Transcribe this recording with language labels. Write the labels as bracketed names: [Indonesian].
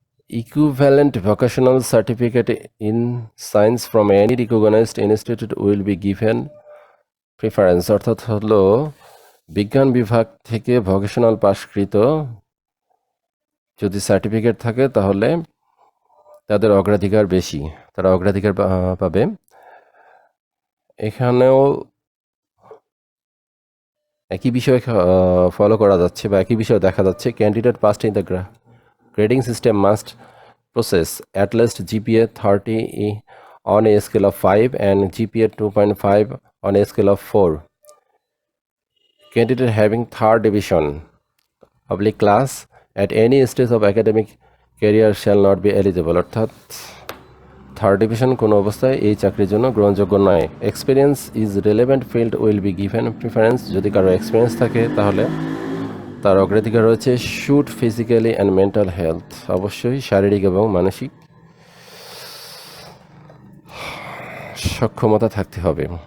[English] equivalent vocational certificate in science from any recognised institute will be given preference, [Bangla] অর্থাৎ হলো বিজ্ঞান বিভাগ থেকে ভোকেশনাল পাশকৃত যদি সার্টিফিকেট থাকে তাহলে তাদের অগ্রাধিকার বেশি, তারা অগ্রাধিকার পাবে। এখানেও একই বিষয় ফলো করা যাচ্ছে বা একই বিষয় দেখা যাচ্ছে। [English] Candidate passed in the grading system must possess at least GPA 30 on a scale of 5 and GPA 2.5 on a scale of 4. Candidate having third division public class at any stage of academic career shall not be eligible, [Bangla] অর্থাৎ third division কোনো অবস্থায় এই চাকরির জন্য গ্রহণযোগ্য নয়। [English] experience is relevant field will be given preference, [Bangla] যদি কারো এক্সপিরিয়েন্স থাকে তাহলে তার অগ্রাধিকার রয়েছে। [English] should physically and mental health, [Bangla] অবশ্যই শারীরিক এবং মানসিক সক্ষমতা থাকতে হবে।